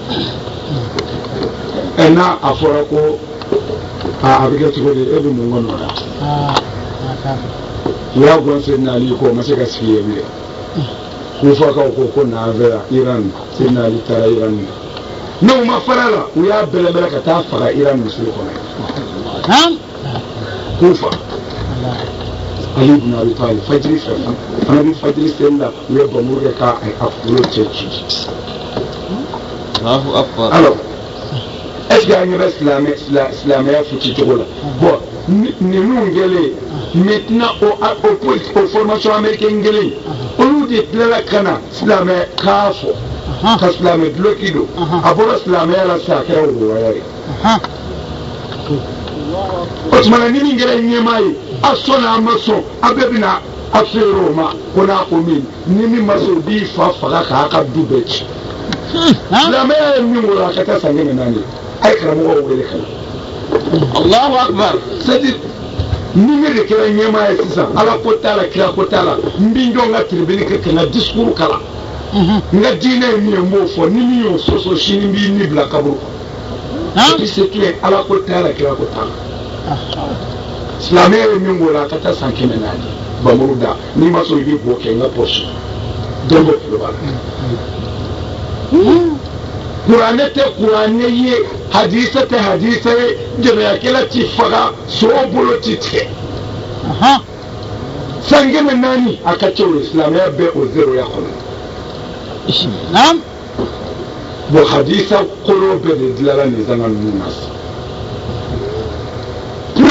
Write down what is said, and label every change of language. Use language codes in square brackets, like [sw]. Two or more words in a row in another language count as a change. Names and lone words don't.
[bm] n'a a fɔra ko a bɛ kɛ cogo di e bɛ mun kɔnɔ la u y'a gɔn Seydina Ali ko o ma se ka sigi yen bilen k'u fakaw ko n'an fɛ yan Iran Seydina Ali taara Iran n'o ma farala u y'a bɛlɛbɛlɛ ka taa faga Iran misiri kɔnɔ Kufa Ali ibn Abi Talib fajiri fɛ fana bi fajiri seli la u ye bamuru kɛ k'a kunkolo cɛ ci [ar] Allahu akbar. [fr] alors est-ce que [bm] an ɲɛ bɛ silamɛya futi cogo la bon ninnu kɛlen [fr] maintenant au formation américaine [bm] kɛlen olu de tilala ka na silamɛ k'a fɔ ka silamɛ duloki don a bɔra silamɛya la sisan a kɛra wɔyɔ ye o tuma na ni min kɛra ɲɛmaa ye a sɔnna a ma sɔn a bɛɛ bɛna a feere o ma ko n'a ko min ni min ma sɔn o b'i fa faga k'a ka du bɛɛ ci silamɛya ye min wolo a ka taa san 400 a ye karamɔgɔw wele ka na [ar] Allahu akbar. [bm] c'est-à-dire ni ne de kɛra ɲɛmaa ye sisan ala ko t'a la kira ko t'a la n bi jɔ n ka tribune kɛ ka n ka discours kalan n ka diinɛ ye min ye n b'o fɔ ni min y'o sɔsɔ sini n b'i ni bila kaburu kɔnɔ [fr] et puis c'est tout [bm] ala ko t'a la kira ko t'a la silamɛya ye min wolo a ka taa san 400 bamuru da n'i ma sɔn i b'i bɔ kɛ n ka poche dɔn dɔ tulo b'a la kuranɛ tɛ kuranɛ ye hadisa tɛ hadisa ye jɛnɛyakɛla ti faga sogo bolo ti tigɛ san 400 a ka ca o ye silamɛya bɛɛ o zeroya kɔnɔ bon hadisa kolo bɛɛ de dilanla nin zanga ninnu na pour